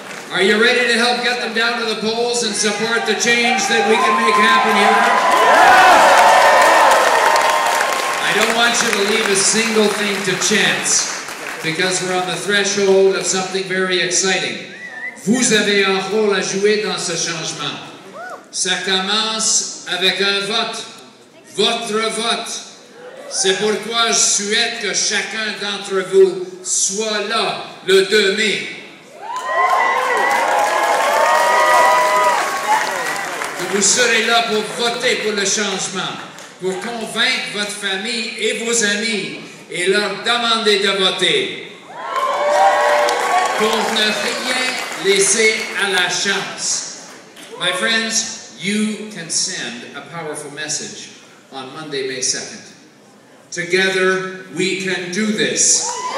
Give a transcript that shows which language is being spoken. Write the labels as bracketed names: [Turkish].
[English] Are you ready to help get them down to the polls and support the change that we can make happen here? I don't want you to leave a single thing to chance, because we're on the threshold of something very exciting. [French] Vous avez un rôle à jouer dans ce changement. Ça commence avec un vote. Votre vote. C'est pourquoi je souhaite que chacun d'entre vous soit là le 2 mai. Que vous serez là pour voter pour le changement, pour convaincre votre famille et vos amis et leur demander de voter. Pour ne rien laisser à la chance. [English] My friends, you can send a powerful message on Monday, May 2nd. Together, we can do this.